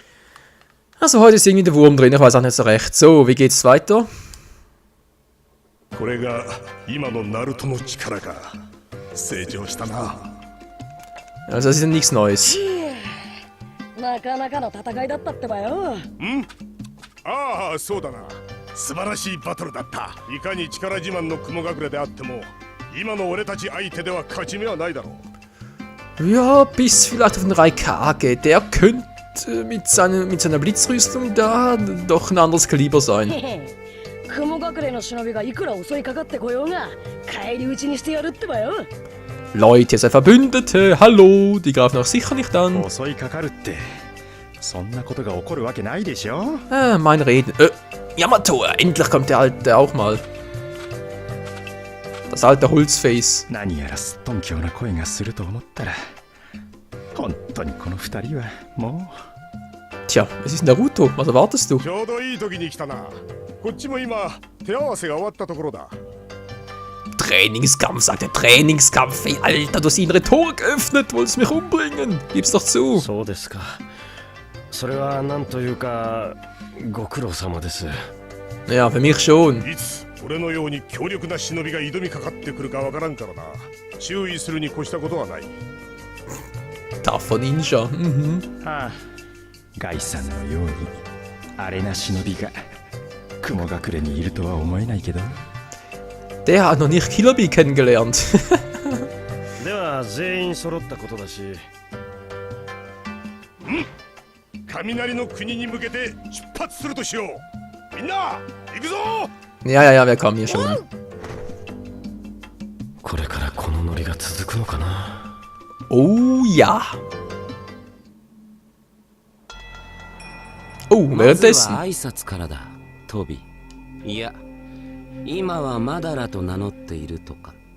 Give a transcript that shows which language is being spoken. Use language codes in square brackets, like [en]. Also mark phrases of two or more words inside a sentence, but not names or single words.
[de] Also heute ist irgendwie der Wurm drin, ich weiß auch nicht so recht. So, wie geht's weiter? [ja] これが今のナルトの力か。成長したな。 [de] Also das ist ja nichts Neues. [ja] なかなかの戦いだったってばよ。ああ、そうだな。素晴らしいバトルだった。いかに力自慢の雲隠れであっても、今の俺たち相手では勝ち目はないだろう。 [de] Ja, bis vielleicht auf den Raikage. Der könnte mit seiner Blitzrüstung da doch ein anderes Kaliber sein. [ja] 雲隠れの忍びがいくら襲いかかってこようが返り討ちにしてやるってばよ。 [de] Leute, ihr seid Verbündete. Hallo, die greifen auch sicher nicht an. [ja] 襲いかかるってそんなことが起こるわけないでしょ。 [de] Mein Reden. Yamato, endlich kommt der Alte auch mal. Das alte Holzface. [ja] 何やらすっとんきょうな声がすると思ったら本当にこの二人はもう。 [de] Tja, es ist Naruto. Was erwartest du? [ja] ちょうどいい時に来たな。こっちも今手合わせが終わったところだ。 [de] Trainingskampf, sagt er. Trainingskampf. Ey, Alter, du hast ihn Rhetorik geöffnet. Wolltest mich umbringen. Gib's doch zu. [ja] そうですか。それはなんというかご苦労様です。 [de] Ja, für mich schon. [ja] いつ俺のように強力な忍びが挑みかかってくるかわからんからな。注意するに越したことはない。 [en] Tougher Ninja. Mhm. [ja] ああ、ガイさんのようにあれな忍びが雲隠れにいるとは思えないけど。 [de] Der hat noch nicht Killer Bee kennengelernt. [ja] では全員揃ったことだし。雷の国に向けて出発するとしよう。みんな行くぞ。 [de] Ja, ja, ja, wir kommen hier schon. [ja] これからこのノリが続くのかな。 [de] Oh ja. Oh, [ja] まず [de] währenddessen. [ja] は挨拶からだ、トビ。いや、今はマダラと名乗っているとか。